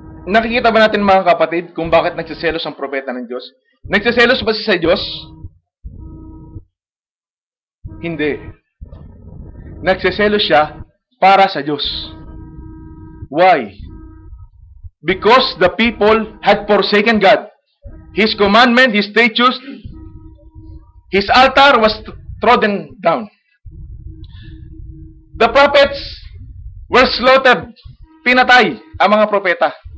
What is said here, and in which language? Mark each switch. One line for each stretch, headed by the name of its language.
Filipino: Nakikita ba natin mga kapatid kung bakit nagseselos ang propeta ng Diyos? Nagseselos ba siya sa Diyos? Hindi. Nagseselos siya para sa Diyos.
English: Why? Because the people had forsaken God. His commandment, His statutes, His altar was trodden down. The prophets were slaughtered.
Filipino: Pinatay ang mga propeta.